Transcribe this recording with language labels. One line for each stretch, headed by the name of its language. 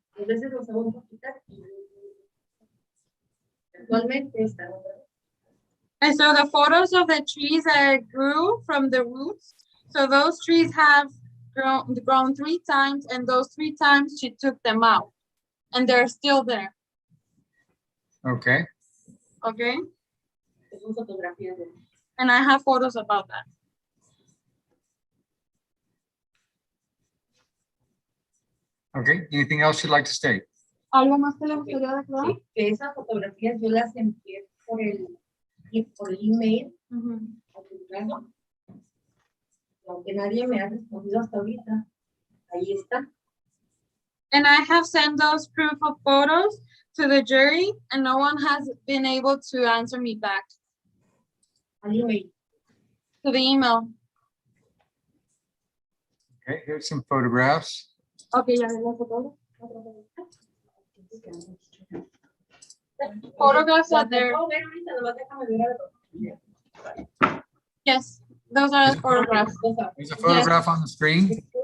Spanish: 2 veces los vamos a quitar y actualmente están otra vez.
English: And so the photos of the trees that grew from the roots. So those trees have grown 3 times, and those 3 times she took them out, and they're still there. Okay, Okay,
Spanish: Son fotografías de
English: and I have photos about that. okay. Anything else you'd like to state?
Spanish: ¿Algo más que le gustaría declarar? Sí, que esas fotografías yo las envié por el email, a publicarlo. Aunque nadie me ha respondido hasta ahorita, ahí está.
English: And I have sent those proof of photos to the jury, and no one has been able to answer me back
Spanish: Al email.
English: to the email. Okay, here's some photographs.
Spanish: Okay, ya ven las fotos.
English: Photographs are there.
Spanish: Puedo ver ahorita, nomás déjame ver algo.
English: Yes, those are the photographs. There's a photograph on the screen.